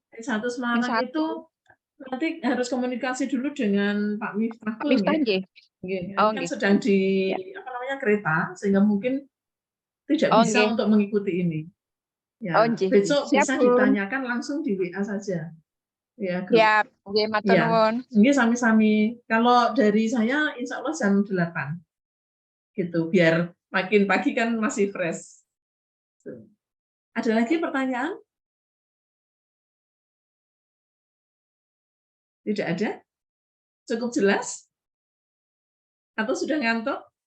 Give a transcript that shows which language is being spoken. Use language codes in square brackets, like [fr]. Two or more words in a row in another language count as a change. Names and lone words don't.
[id] Min1 Semarang itu nanti harus komunikasi dulu dengan Pak Miftah. Pak Miftah nggih. Oh, kan sedang di apa namanya kereta sehingga mungkin tidak bisa untuk mengikuti ini. Ya, besok siap, bisa ditanyakan langsung di WA saja. Ya, siap. [jv] Nggih, matur nuwun. Nggih, sami-sami. [id] Kalau dari saya [ar] insya Allah [id] jam 8. Gitu, biar makin pagi kan masih fresh. Ada lagi pertanyaan? Tidak ada? Cukup jelas? Atau sudah ngantuk?